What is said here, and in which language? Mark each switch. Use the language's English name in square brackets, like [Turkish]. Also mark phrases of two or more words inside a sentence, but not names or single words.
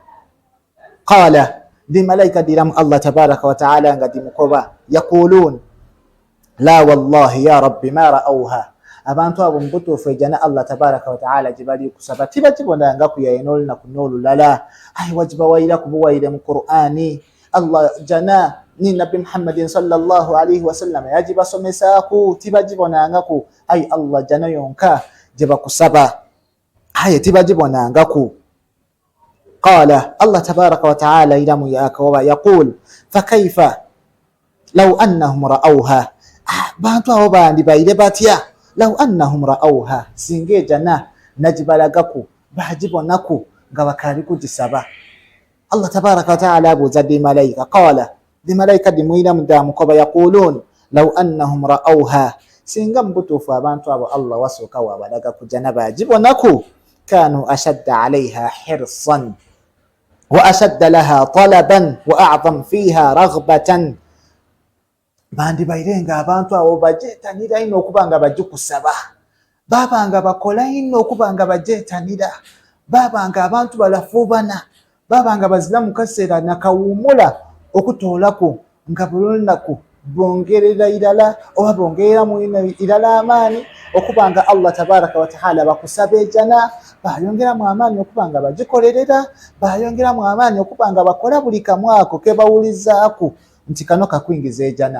[Soga] Qala di malaika diramu [Arabic] الله تبارك وتعالى [Soga] nga dimukoba [Arabic] يقولون لا والله يا رب ما رأوها, [Soga] abantu abo mbutuufu ejana [Arabic] الله تبارك وتعالى [Soga] gye bali kusaba tibagibonanga kuyaye n'olunaku n'olulala, aye wagibawaira kubuwaire mu Qur'ani. Allah jana ni Nabi Muhammadin [Arabic] صلى الله عليه وسلم [Soga] yagibasomesaaku, tibagibonangaku, aye Allah jana yonka gye bakusaba aye tibagibonangaku. [Arabic] قال الله تبارك وتعالى [Soga] iramu Yakoba [Arabic] يقول فكيف لو أنهم رأوها, [Soga] bantu abo bandibaire batya [Arabic] لو أنهم رأوها, [Soga] singa ejana nagibalagaku bagibonaku nga bakali kugisaba. [Arabic] الله تبارك وتعالى [Soga] abuuza di malaika qala, di malaika dimwiramu damukoba [Arabic] يقولون لو أنهم رأوها, [Soga] singa mbutuufu abantu abo Allah wasooka wabalagaku jana bagibonaku, [Arabic] كانوا أشد عليها حرصا وأشد لها طلبا وأعظم فيها رغبة, [Soga] bandibairenga abantu abo bajetanira ino okuba nga bagikusaba, babanga bakola ino okuba nga bajetanira, babanga abantu balafubana, babanga bazira mu kaseera nakawumula okutoolaku nga buli lunaku bongerera irala oba bongerera mu irala amaani okuba nga [Arabic] الله تبارك وتعالى [Soga] bakusaba ejana, bayongeramu amaani okuba nga bagikolerera, bayongeramu amaani okuba nga bakola buli kamu ako kebawulizaaku nti kano kakwingiza ejana.